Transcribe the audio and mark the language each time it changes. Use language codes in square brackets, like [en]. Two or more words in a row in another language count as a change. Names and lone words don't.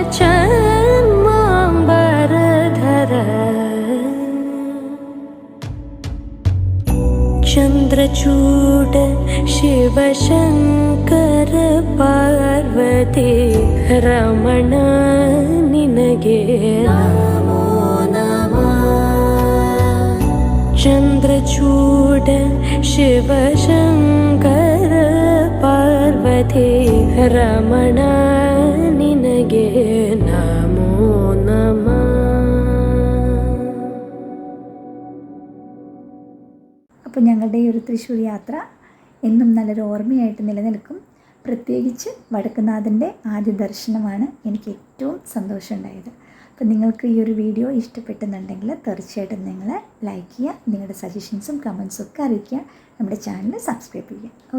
[kn] ಚರ್ಮಾಂಬರಧರ ಚಂದ್ರಚೂಡ ಶಿವಶಂಕರ ಪಾರ್ವತೀ ರಮಣ ನಿನಗೆ ನಮೋ ನಮಃ ಚಂದ್ರಚೂಡ ಶಿವಶಂಕರ ಪಾರ್ವತೀ ರಮಣ ನಿನಗೆ ನಮೋ ನಮಃ. [ml] അപ്പോൾ ഞങ്ങളുടെ ഈ ഒരു തൃശ്ശൂർ യാത്ര എന്നും നല്ലൊരു ഓർമ്മയായിട്ട് നിലനിൽക്കും. പ്രത്യേകിച്ച് വടക്കുന്നാഥൻ്റെ ആദ്യ ദർശനമാണ് എനിക്ക് ഏറ്റവും സന്തോഷമുണ്ടായത്. അപ്പോൾ നിങ്ങൾക്ക് ഈ ഒരു വീഡിയോ ഇഷ്ടപ്പെട്ടെന്നുണ്ടെങ്കിൽ തീർച്ചയായിട്ടും നിങ്ങൾ ലൈക്ക് ചെയ്യുക, നിങ്ങളുടെ സജഷൻസും കമൻസും ഒക്കെ അറിയിക്കുക, നമ്മുടെ ചാനൽ സബ്സ്ക്രൈബ് ചെയ്യുക.